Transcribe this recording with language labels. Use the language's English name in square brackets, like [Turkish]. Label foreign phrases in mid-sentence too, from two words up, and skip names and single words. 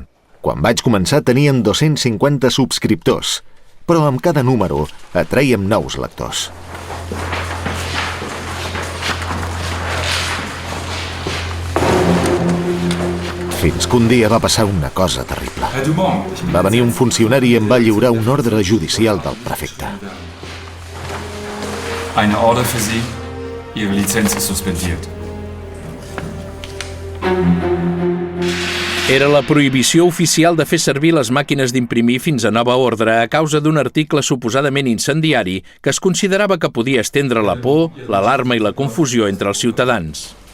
[Catalan] Quan vaig començar tenien 250 subscriptors, però amb cada número atrèiem nous lectors. Fins que un dia va passar una cosa terrible. Va venir un funcionari i em va lliurar un ordre judicial del prefecte. [German] Eine Order für Sie. Ihre Lizenz ist suspendiert. [Catalan] Era la prohibició oficial de fer servir les màquines d'imprimir fins a nova ordre a causa d'un article suposadament incendiari que es considerava que podia estendre la por, l'alarma i la confusió entre els ciutadans.